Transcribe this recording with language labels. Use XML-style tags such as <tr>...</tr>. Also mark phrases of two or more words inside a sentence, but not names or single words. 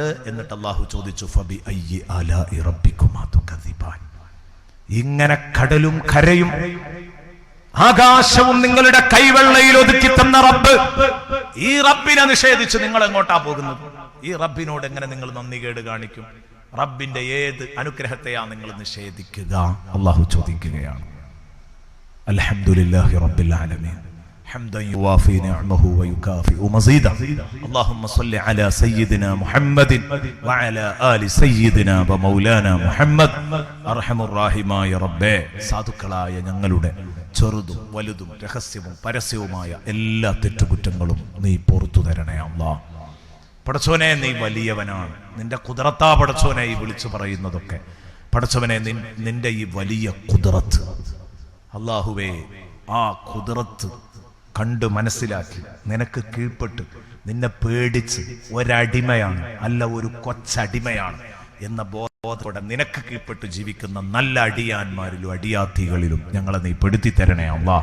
<ml>എന്നിട്ട് അല്ലാഹു ചോദിച്ചു,</ml> <ar>فبأي آلاء ربكما تكذبان,</ar> <ml>ഇങ്ങനെ കടലും കരയും ആകാശവും നിങ്ങളുടെ കൈവെള്ളയിൽ ഒതുക്കി തന്ന റബ്ബ്, ഈ റബ്ബിനെ നിഷേധിച്ച് നിങ്ങൾ എങ്ങോട്ടാ പോകുന്നത്? ഈ റബ്ബിനോട് എങ്ങനെ നിങ്ങൾ നന്ദികേട് കാണിക്കും? റബ്ബിന്റെ ഏത് അനുഗ്രഹത്തെയാ നിങ്ങൾ നിഷേധിക്കുക? അല്ലാഹു ചോദിക്കുകയാണ്.</ml> <ar>الحمد لله رب العالمين حمدا يوافي نعمه ويكافئ مزيدا اللهم صل على سيدنا محمد وعلى آل سيدنا ومولانا محمد أرحم الراحمين يا رب</ar> <ml>സാധുക്കളായ ഞങ്ങളുടെ ചെറുതും വലുതും രഹസ്യവും പരസ്യവുമായ എല്ലാ തെറ്റുകുറ്റങ്ങളും നീ പുറത്തു തരണേ അല്ലാഹ്. പടച്ചോനെ നീ വലിയവനാണ്, നിന്റെ ഖുദ്റത്താ പടച്ചോനെ ഈ വിളിച്ചു പറയുന്നതൊക്കെ. പടച്ചവനെ നിന്റെ ഈ വലിയ ഖുദ്റത്ത് അല്ലാഹുവേ, ആ ഖുദ്റത്ത് കണ്ട് മനസ്സിലാക്കി നിനക്ക് കീഴ്പ്പെട്ട് നിന്നെ പേടിച്ച് ഒരടിമയാണ് അല്ല ഒരു കൊച്ചടിമയാണ് എന്ന ബോധത്തോടെ നിനക്ക് കീഴ്പ്പെട്ട് ജീവിക്കുന്ന നല്ല അടിയാന്മാരിലും അടിയാത്തികളിലും ഞങ്ങളെ നീ പെടുത്തി തരണേ അല്ലാഹ്.</ml>